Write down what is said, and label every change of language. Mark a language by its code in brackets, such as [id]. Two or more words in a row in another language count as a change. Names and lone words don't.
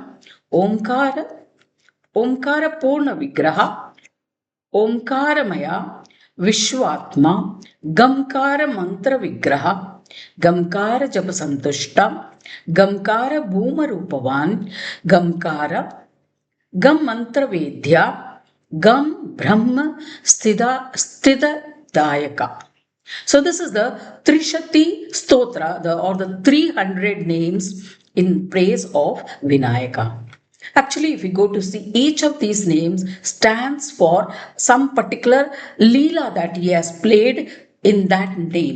[sa] ಓಂಕಾರ ಪೂರ್ಣ ವಿಗ್ರಹ ಓಂಕಾರಮಯ ವಿಶ್ವಾತ್ಮ ಗಂಕಾರ ಮಂತ್ರ ವಿಗ್ರಹ ಗಂಕಾರ ಜಪ ಸಂತುಷ್ಟ ಗಂಕಾರ ಭೂಮರೂಪವಾನ್ ಗಂಕಾರ ಗಂ ಮಂತ್ರವೇದ್ಯ ಗಂ ಬ್ರಹ್ಮ ಸ್ಥಿತದಾಯಕ. [en] So this is the Trishakti Stotra, or the 300 names in praise of Vinayaka. Actually, if we go to see, each of these names stands for some particular leela that he has played in that name.